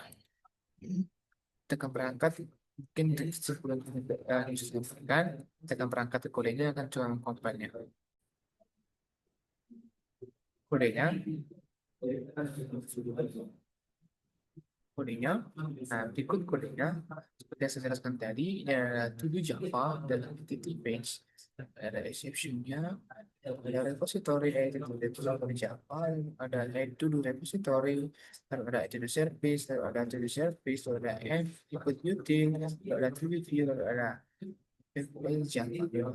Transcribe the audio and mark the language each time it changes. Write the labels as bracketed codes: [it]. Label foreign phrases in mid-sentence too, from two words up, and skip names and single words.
[id] Tekan perangkat, mungkin sebelum yang disebutkan, tekan perangkat ke kodenya akan coba mengkompilnya. Kodenya, kodenya. Nah, berikut kodenya seperti yang saya jelaskan tadi, ini ada [en] to-do Java [id] dan [en] activity page, [id] ada exception-nya, ada repository, yaitu repository Java, ada [en] to-do repository, [id] lalu ada [en] to-do service, [id] lalu ada [en] to-do service, [id] lalu ada [en] input util, [id] lalu ada [en] to-do view, [id] lalu ada Java.